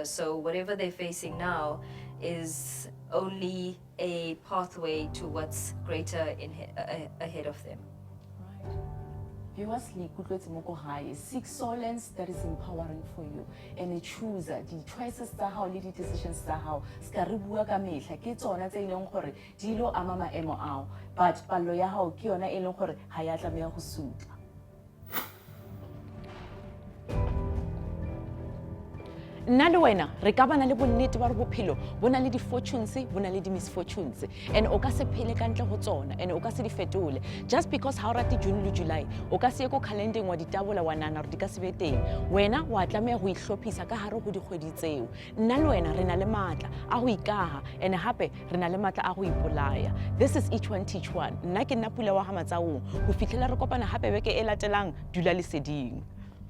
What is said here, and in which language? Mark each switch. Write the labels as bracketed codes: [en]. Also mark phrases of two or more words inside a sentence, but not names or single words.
[en] So whatever they're facing now is only a pathway to what's greater ahead of them. Right. Viewers, seek silence that is empowering for you, and a chooser the choices [st] tsa hao le di decisions tsa hao ska re bua ka mehla ke tsona tse ileng gore di lo ama maemo ao, but pallo ya hao ke yona e leng gore ha ya tlameha go suta. Nna le wena re ka bana le bonnete ba re bophelo bo na le di-fortunes bo na le di-misfortunes, and o ka se phele ka ntle ho tsona, and o ka se di fetole. [en] Just because [st] ha o rate June le July, o ka se ye ko calendeng wa ditabola wa nana re di ka se be teng. Wena wa tlameha go ihlophisa ka hare ho dikgwedi tseo. Nna le wena re na le matla a go ikaha, and hape re na le matla a go ipolaya. [en] This is Each One Teach One. [st] Nna ke nna Pula wa Matsaung. Ho fihlela re kopana hape beke e latelang, dula leseding.